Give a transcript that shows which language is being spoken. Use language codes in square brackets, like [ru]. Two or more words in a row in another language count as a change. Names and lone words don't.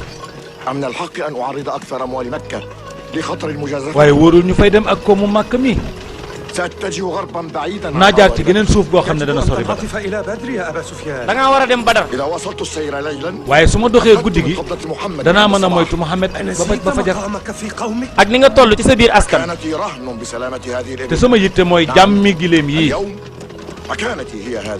[ar] من الحق أن أعرض أكثر أموال مكة لخطر المجازفة. [wo] waaye wóorul ñu fay dem ak koomu Makka mi. [ar] سأتجه غربا بعيدا. [wo] naa jaar ci geneen suuf boo xam ne dana sori Badar. da ngaa war a dem Badar. [ar] إذا وصلت السير ليلا. [wo] waaye su ma doxee guddi gi danaa mën a moytu Muhammad ba fajar. ak ni nga toll ci sa biir askan. [ar] كانت رهن بسلامة هذه الإبل. [wo] te sama yitte mooy jàmmi gileem yii. [ar] اليوم مكانتي هي هذه.